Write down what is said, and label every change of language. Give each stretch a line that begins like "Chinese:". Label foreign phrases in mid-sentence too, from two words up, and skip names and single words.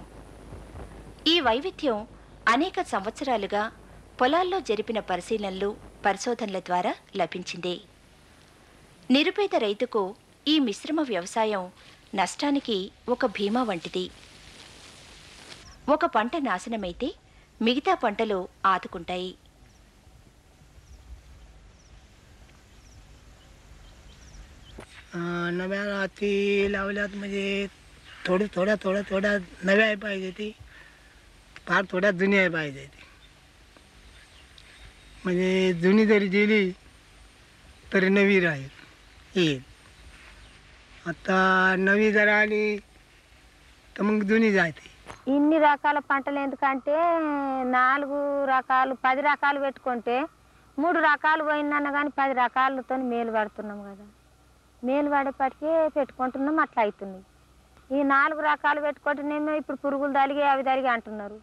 Telugu: ఈ వైవిధ్యం అనేక సంవత్సరాలుగా పొలాల్లో జరిపిన పరిశీలనలు, పరిశోధనల ద్వారా లభించింది. నిరుపేద రైతుకు ఈ మిశ్రమ వ్యవసాయం నష్టానికి ఒక భీమా వంటిది. ఒక పంట నాశనమైతే మిగతా పంటలు ఆదుకుంటాయి.
Marathi: नव्या रात्री लावल्यात म्हणजे थोड्या नव्या आहे पाहिजे ती, फार थोड्या जुन्या आहे पाहिजे ती. म्हणजे जुनी जरी गेली तरी नवी राहील येईल. आता नवी जर आली तर मग जुनी जाते.
Telugu: ఇన్ని రకాల పంటలు ఎందుకంటే 4 రకాలు 10 రకాలు పెట్టుకుంటే 3 రకాలు పోయిందన్న కానీ 10 రకాలతో మేలు పడుతున్నాం కదా. మేలు పడేపటికే పెట్టుకుంటున్నాం, అట్లా అవుతుంది. ఈ 4 రకాలు పెట్టుకుంటేనేమో ఇప్పుడు పురుగులు తలిగి అవి తలిగి అంటున్నారు.